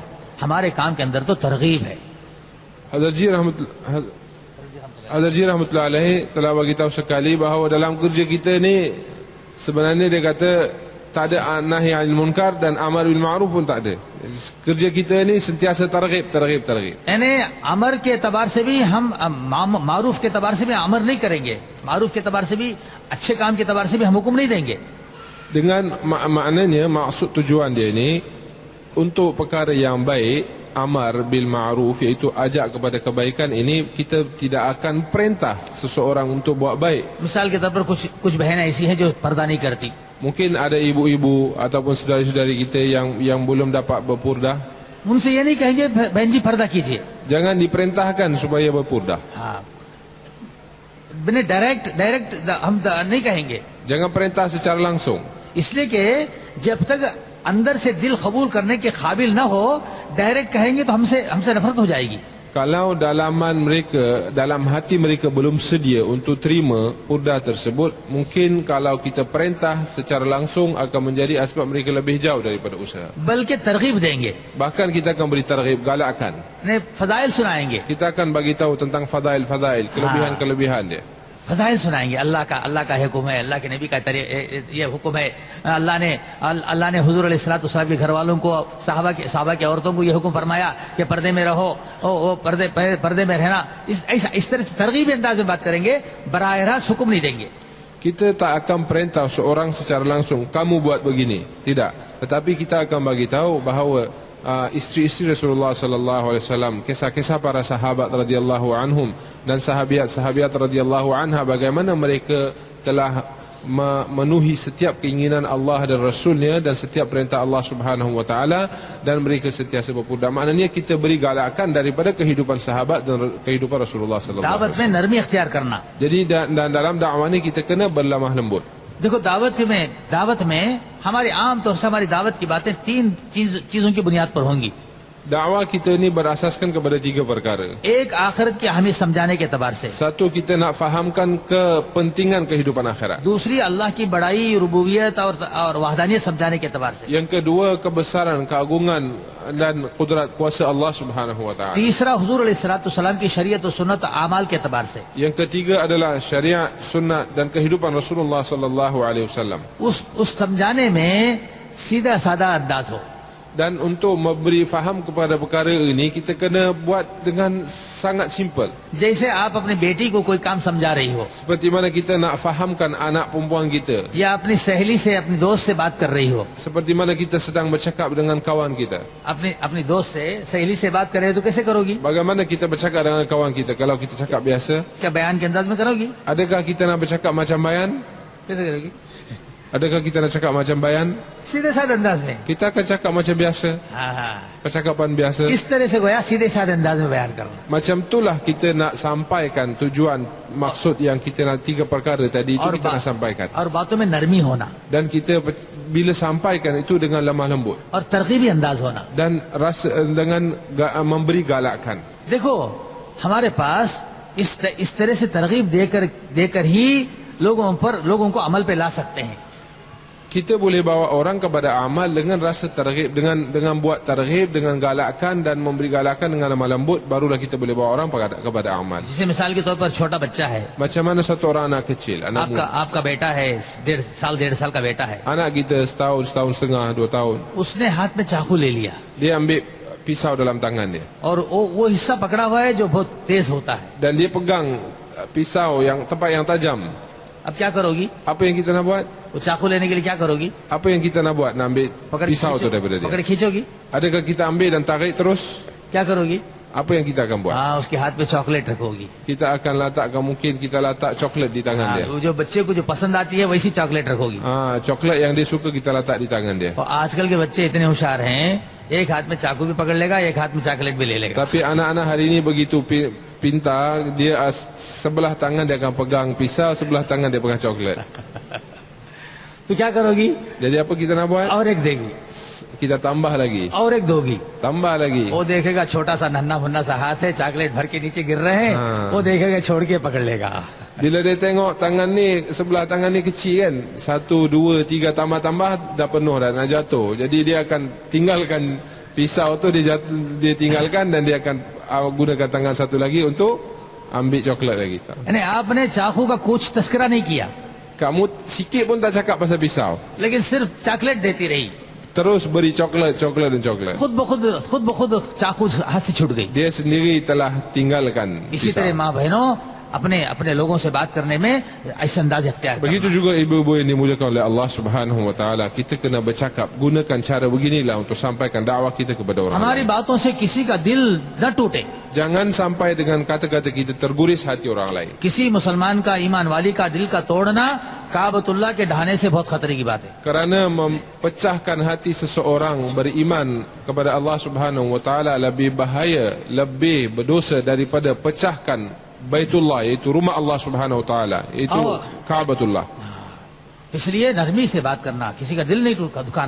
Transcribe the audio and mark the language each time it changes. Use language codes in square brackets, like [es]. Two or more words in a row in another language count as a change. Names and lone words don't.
[hi] हमारे काम के अंदर तो तरगीब है. [ms] Hazrat Ji [ar] رحمة الله عليه [ms] telah bagi tahu sekali bahawa dalam kerja kita ni sebenarnya dia kata tak ada [ar] نهي عن المنكر [ms] dan [ar] أمر بالمعروف [ms] pun tak ada. Kerja kita ni sentiasa targhib. [hi] यानी अमर के एतबार से भी हम मारूफ के एतबार से भी अमर नहीं करेंगे. मारूफ के एतबार से भी अच्छे काम के एतबार से भी हम हुक्म नहीं देंगे. [ms] Dengan maknanya, maksud tujuan dia ni untuk perkara yang baik, [ar] أمر بالمعروف, [ms] iaitu ajak kepada kebaikan, ini kita tidak akan perintah seseorang untuk buat baik. [hi] मिसाल के तौर पर कुछ बहनें ऐसी हैं जो पर्दा नहीं करती. [ms] Mungkin ada ibu-ibu ataupun saudari-saudari kita yang belum dapat berpurdah. [hi] उनसे ये नहीं कहेंगे बहन जी पर्दा कीजिए. [ms] Jangan diperintahkan supaya berpurdah. [hi] हाँ, बिना डायरेक्ट हम नहीं कहेंगे. [ms] Jangan perintah secara langsung. [hi] इसलिए कि जब तक अंदर से दिल कबूल करने के काबिल न हो डायरेक्ट कहेंगे तो हमसे नफरत हो जाएगी. [ms] Kalau dalam hati mereka belum sedia untuk terima purdah tersebut, mungkin kalau kita perintah secara langsung akan menjadi asbab mereka lebih jauh daripada usaha. [hi] बल्कि तरगीब देंगे. [ms] Bahkan kita akan beri targhib, galakkan. [hi] ने फजाइल सुनाएंगे. [ms] Kita akan bagi tahu tentang fadail, kelebihan dia. [hi] फजाइल सुनाएंगे. अल्लाह का हुक्म है, अल्लाह के नबी का ये हुक्म है. अल्लाह ने हुजूर [ar] عليه الصلاة والسلام [hi] के घर वालों को, साहबा की औरतों को ये हुक्म फरमाया कि पर्दे में रहो, पर्दे में रहना. इस तरह से तरगीब अंदाज में बात करेंगे, बराह रास्त हुक्म नहीं देंगे. [ms] Kita tak akan perintah seorang secara langsung, kamu buat begini, tidak. Tetapi kita akan bagi tahu bahawa isteri-isteri Rasulullah [ar] صلى الله عليه وسلم, [ms] kisah-kisah para sahabat [ar] رضي الله عنهم [ms] dan sahabiat [ar] رضي الله عنها, [ms] bagaimana mereka telah memenuhi setiap keinginan Allah dan Rasulnya dan setiap perintah Allah [ar] سبحانه وتعالى, [ms] dan mereka sentiasa berpurdah. Maknanya kita beri galakan daripada kehidupan sahabat dan kehidupan Rasulullah [ar] صلى الله عليه وسلم. [hi] दावत में नरमी अख्तियार करना. [ms] Jadi dalam dakwah ni kita kena berlemah lembut. [hi] देखो दावत में हमारी आम तौर से हमारी दावत की बातें तीन चीजों की बुनियाद पर होंगी. [ms] Dakwah kita ni berasaskan kepada 3 perkara. [hi] एक आखिरत की अहमियत समझाने के एतबार से, [ms] Satu, kita nak fahamkan kepentingan kehidupan akhirat. [hi] दूसरी अल्लाह की बड़ाई, रुबूबियत और वहदानियत समझाने के एतबार से, [ms] Yang kedua, kebesaran, keagungan dan kudrat kuasa Allah [ar] سبحانه وتعالى. [hi] तीसरा हुजूर अलैहिस्सलाम की शरीयत और सुन्नत अमाल के एतबार से। [ms] Yang ketiga adalah syariat, sunnat dan kehidupan Rasulullah [ar] صلى الله عليه وسلم. [hi] उस समझाने में सीधा साधा अंदाज हो, [ms] Dan untuk memberi faham kepada perkara ini, kita kena buat dengan sangat simple. [hi] जैसे आप अपनी बेटी को कोई काम समझा रही हो, [ms] Seperti mana kita nak fahamkan anak perempuan kita, [hi] या अपनी सहेली से, अपनी दोस्त से बात कर रही हो, [ms] seperti mana kita sedang bercakap dengan kawan kita. [hi] अपनी दोस्त से, सहेली से बात कर रहे हो तो कैसे करोगी? [ms] Bagaimana kita bercakap dengan kawan kita? Kalau kita cakap biasa, [hi] क्या बयान के अंदाज में करोगी? [ms] adakah kita nak bercakap macam bayan? [hi] कैसे करोगी? [ms] Adakah kita nak cakap macam bayan? [hi] सीधे साधे अंदाज में। [ms] Kita akan cakap macam biasa, [hi] हाँ हाँ, [ms] percakapan biasa. [hi] इस तरह से गोया सीधे साधे अंदाज में बयान करना। [ms] Macam itulah kita nak sampaikan tujuan, maksud yang kita nak 3 perkara tadi itu kita nak sampaikan. [hi] और बातों में नरमी होना [ms] Dan kita bila sampaikan itu dengan lemah lembut [hi] और तरकीबी अंदाज होना। [ms] dan rasa dengan memberi galakan. [hi] देखो, हमारे पास इस तरह से तरगीब देकर ही लोगों को अमल पे ला सकते हैं। [ms] Kita boleh bawa orang kepada amal dengan rasa targhib, dengan buat targhib, dengan galakan dan memberi galakan dengan lemah lembut, barulah kita boleh bawa orang kepada amal. [hi] जैसे मिसाल के तौर पर छोटा बच्चा है, [ms] Macam mana satu orang anak kecil, anak muda, [hi] आपका बेटा है, 1.5 साल का बेटा है, [ms] anak kita setahun setengah, 2 tahun, [hi] उसने हाथ में चाकू ले लिया [ms] dia ambil pisau dalam tangan dia [hi] और वो हिस्सा पकड़ा हुआ है जो बहुत तेज होता है। [ms] dan dia pegang pisau yang tempat yang tajam. [hi] अब क्या करोगी? [ms] Apa yang kita nak buat? [hi] वो चाकू लेने के लिए क्या करोगी? [ms] Apa yang kita nak buat? Nak ambil pisau tu daripada dia. [hi] पकड़ खींचोगी? [ms] Adakah kita ambil dan tarik terus? [hi] क्या करोगी? [ms] Apa yang kita akan buat? [hi] हाँ, उसके हाथ में चॉकलेट रखोगी। [ms] Kita akan letakkan, mungkin kita letak coklat di tangan dia. [hi] वो जो बच्चे को जो पसंद आती है वैसी चॉकलेट रखोगी। [ms] Coklat yang dia suka kita letak di tangan dia. [hi] और आजकल के बच्चे इतने होशियार हैं, एक हाथ में चाकू भी पकड़ लेगा, एक हाथ में चॉकलेट भी ले लेगा। [ms] Tapi anak-anak hari ini begitu pintar, dia sebelah tangan dia akan pegang pisau, sebelah tangan dia pegang coklat. [hi] तो क्या करोगी? [ms] Jadi apa kita nak buat? [hi] और एक देगी, [ms] Kita tambah lagi, [hi] और एक दोगी। [ms] tambah lagi. [hi] वो देखेगा छोटा सा नन्हा मुन्ना सा हाथ है, चॉकलेट भर के नीचे गिर रहे हैं, वो देखेगा छोड़ के पकड़ लेगा। [ms] Bila dia tengok tangan ni, sebelah tangan ni kecil kan, 1, 2, 3 tambah-tambah dah penuh dah nak jatuh. Jadi dia akan tinggalkan pisau tu, dia tinggalkan dan dia akan gunakan tangan satu lagi untuk ambil coklat lagi. [hi] यानी आपने चाकू का कुछ तस्करा नहीं किया, [ms] Kamu sikit pun tak cakap pasal pisau, [hi] लेकिन सिर्फ चॉकलेट देती रही, [ms] terus beri coklat dan coklat. [hi] खुद ब खुद चाकू हाथ से छूट गई। [ms] Dia sendiri telah tinggalkan [hi] इसी तरह [ms] pisau. [hi] माँ बहनों अपने लोगों से बात करने में ऐसे अंदाज इख्तियार [ms] Begitu [hi] करना। [ms] juga ibu-ibu yang dimuliakan oleh Allah [ar] سبحانه وتعالى, [ms] kita kena bercakap, gunakan cara beginilah untuk sampaikan dakwah kita kepada orang [hi] हमारी [ms] lain. [hi] बातों से किसी का दिल न टूटे, [ms] Jangan sampai dengan kata-kata kita terguris hati orang lain. [hi] किसी मुसलमान का, ईमान वाली का दिल का तोड़ना काबतुल्लाह के ढाने से बहुत खतरे की बात है। [ms] Kerana mempecahkan hati seseorang beriman kepada Allah [ar] سبحانه وتعالى [ms] lebih bahaya, lebih berdosa daripada pecahkan Baitullah, iaitu rumah Allah [ar] سبحانه وتعالى, [ms] iaitu Ka'batullah. [hi] इसलिए नरमी से बात करना, किसी का दिल नहीं दुखाना,